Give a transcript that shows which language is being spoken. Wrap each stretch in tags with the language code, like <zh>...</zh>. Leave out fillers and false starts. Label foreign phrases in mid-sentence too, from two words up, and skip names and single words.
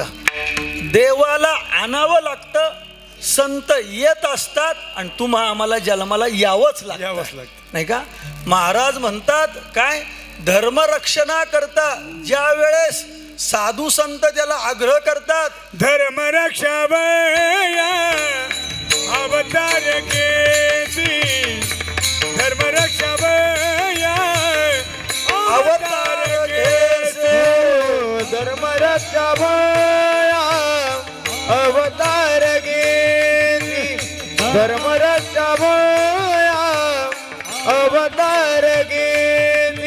<mr>देवाला आणावं लागतं. संत येत असतात आणि आम्हाला जन्माला यावंच लागतं, नाही का? महाराज म्हणतात काय, धर्मरक्षणा करता ज्या वेळेस साधू संत त्याला आग्रह करतात, धर्मरक्षा अवतार केसी, धर्मरक्षा अवतार केसी, धर्मरक्षा अवतार केसी, धर्मरक्षा अवतार केसी.</mr>